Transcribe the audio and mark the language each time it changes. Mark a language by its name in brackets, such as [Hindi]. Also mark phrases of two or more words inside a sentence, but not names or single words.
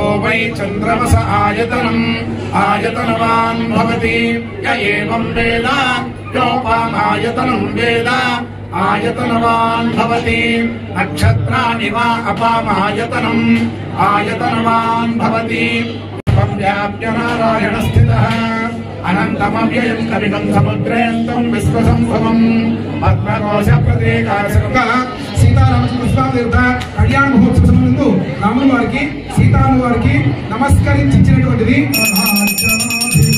[Sanskrit] वै चन्द्रमस आयतनम् आयतनवान् भवति य एवं वेद योपामायतनं वेद आयतनवान् भवति नक्षत्राणि वा अपामायतनम् आयतनवान् भवति व्याप्य नारायणस्थितः अनन्तमव्ययं कविनं समुद्रेऽन्तं विश्वसंभवम् पद्मकोशप्रतीकासृता [Telugu] సీతారామచంద్ర కళ్యాణ మహోత్సవ సమయంలో రాముల వారికి సీతారాముల వారికి నమస్కరించినటువంటిది